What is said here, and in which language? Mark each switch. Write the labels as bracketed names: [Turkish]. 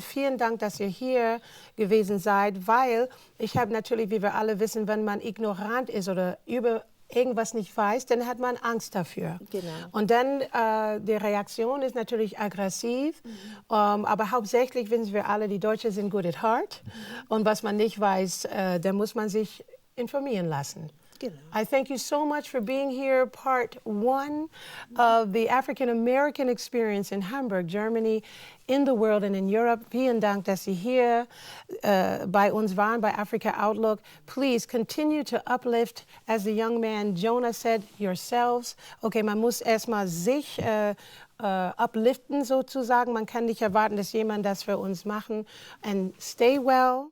[German] Vielen Dank, dass ihr hier gewesen seid, weil ich habe natürlich, wie wir alle wissen, wenn man ignorant ist oder über irgendwas nicht weiß, dann hat man Angst dafür. Genau. Und dann, die Reaktion ist natürlich aggressiv, aber hauptsächlich wissen wir alle, die Deutschen sind [English] good at heart. [German] Und was man nicht weiß, da muss man sich informieren lassen. Genau. [English] I thank you so much for being here, part 1 of the African American experience in Hamburg, Germany, in the world and in Europe. [German] Vielen Dank, dass Sie hier bei uns waren, bei Africa Outlook. [English] Please continue to uplift, as the young man Jonah said, yourselves. [German] Okay, man muss erstmal sich upliften sozusagen. Man kann nicht erwarten, dass jemand das für uns machen. [English] And stay well.